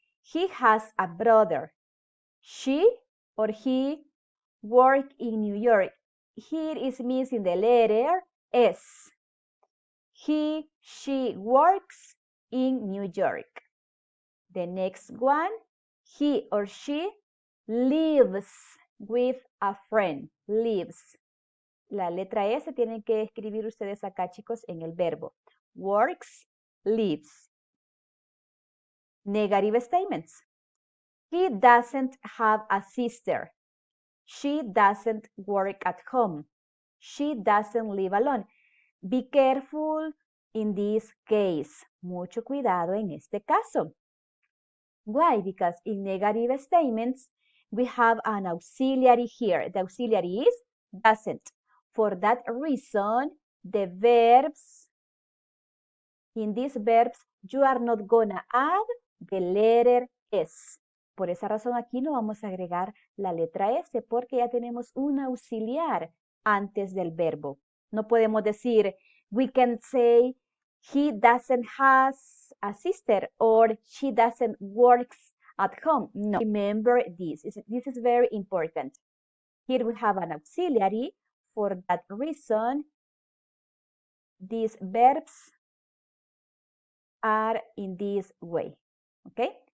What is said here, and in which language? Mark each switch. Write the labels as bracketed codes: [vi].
[en] He has a brother. She or he work in New York. Here is missing the letter S. He, she works in New York. The next one, he or she lives with a friend. Lives. [es] La letra S tienen que escribir ustedes acá, chicos, en el verbo. [en] Works, lives. Negative statements. He doesn't have a sister. She doesn't work at home. She doesn't live alone. Be careful in this case. [es] Mucho cuidado en este caso. [en] Why? Because in negative statements, we have an auxiliary here. The auxiliary is doesn't. For that reason, the verbs, in these verbs, you are not gonna add the letter S. [es] Por esa razón aquí no vamos a agregar la letra S porque ya tenemos un auxiliar antes del verbo. No podemos decir, [en] we can say, he doesn't have a sister or she doesn't work at home. No, remember this. This is very important. Here we have an auxiliary. For that reason, these verbs are in this way, okay?